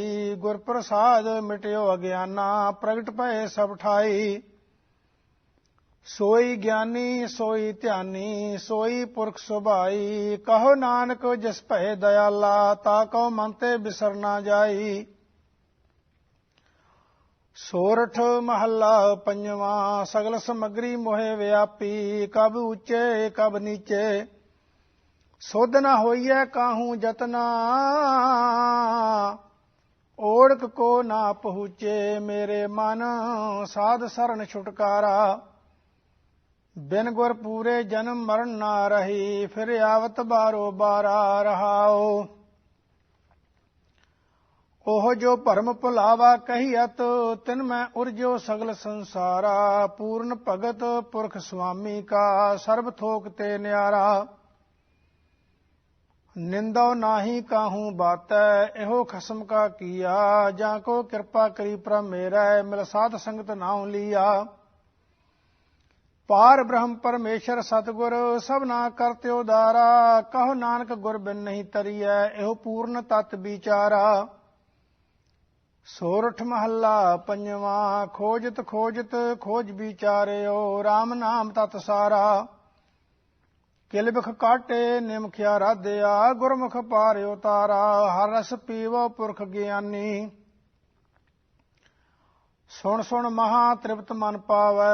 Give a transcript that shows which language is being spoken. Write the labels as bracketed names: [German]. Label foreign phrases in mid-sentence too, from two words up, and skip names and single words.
[Punjabi] ਗੁਰ ਪ੍ਰਸਾਦ ਮਿਟਿਓ ਅਗਿਆਨਾ, ਪ੍ਰਗਟ ਭਏ ਸਭ ਠਾਈ। ਸੋਈ ਗਿਆਨੀ ਸੋਈ ਧਿਆਨੀ, ਸੋਈ ਪੁਰਖ ਸੁਭਾਈ। ਕਹੋ ਨਾਨਕ ਜਿਸ ਭਏ ਦਇਆਲਾ, ਤਾ ਕੋ ਮਨ ਤੇ ਬਿਸਰ ਨਾ ਜਾਈ। ਸੋਰਠ ਮਹਲਾ ਪੰਜਵਾਂ, ਸਗਲ ਸਮਗ੍ਰੀ ਮੋਹੇ ਬਿਆਪੀ। ਕਬ ਊਂਚੇ ਕਬ ਨੀਚੇ, ਸੁਧ ਨ ਹੋਈਐ ਕਾਹੂ ਜਤਨਾ। ਓੜਕ ਕੋ ਨਾ ਪਹੁੰਚੇ ਮੇਰੇ ਮਨ, ਸਾਧ ਸਰਣ ਛੁਟਕਾਰਾ। ਬਿਨ ਗੁਰ ਪੂਰੇ ਜਨਮ ਮਰਣ ਨਾ ਰਹੀ, ਫਿਰ ਆਵਤ ਬਾਰੋ ਬਾਰਾ ਰਹਾਓ। ਓਹ ਜੋ ਭਰਮ ਭੁਲਾਵਾ ਕਹੀਅਤ, ਤਿਨ ਮੇਂ ਉਰਝਿਓ ਸਗਲ ਸੰਸਾਰਾ। ਪੂਰਨ ਭਗਤ ਪੁਰਖ ਸੁਆਮੀ ਕਾ, ਸਰਬ ਥੋਕ ਤੇ ਨਿਆਰਾ। ਨਿੰਦੋ ਨਾਹੀ ਕਾਹੂ ਬਾਤੈ, ਏਹੋ ਖਸਮ ਕਾ ਕੀਆ। ਜਾ ਕੋ ਕ੍ਰਿਪਾ ਕਰੀ ਪ੍ਰਭ ਮੇਰੈ, ਮਿਲ ਸਾਧ ਸੰਗਤ ਨਾਉ ਲੀਆ। ਪਾਰ ਬ੍ਰਹਮ ਪਰਮੇਸੁਰ ਸਤਿਗੁਰ, ਸਭ ਨਾ ਕਰਤੇ ਉਧਾਰਾ। ਕਹੋ ਨਾਨਕ ਗੁਰ ਬਿਨ ਨਹੀਂ ਤਰੀਐ, ਏਹੋ ਪੂਰਨ ਤਤ ਬੀਚਾਰਾ। ਸੋਰਠ ਮਹਲਾ ਪੰਜਵਾਂ, ਖੋਜਤ ਖੋਜਤ ਖੋਜ ਬੀਚਾਰਿਓ। ਰਾਮ ਨਾਮ ਤਤ ਸਾਰਾ। ਕਿਲਬਿਖ ਕਾਟੇ ਨਿਮਖਿਆ ਰਾਧਿਆ, ਗੁਰਮੁਖ ਪਾਰਿਓ ਤਾਰਾ। ਹਰ ਰਸ ਪੀਵੋ ਪੁਰਖ ਗਿਆਨੀ, ਸੁਨ ਸੁਨ ਮਹਾ ਤ੍ਰਿਪਤ ਮਨ ਪਾਵੈ।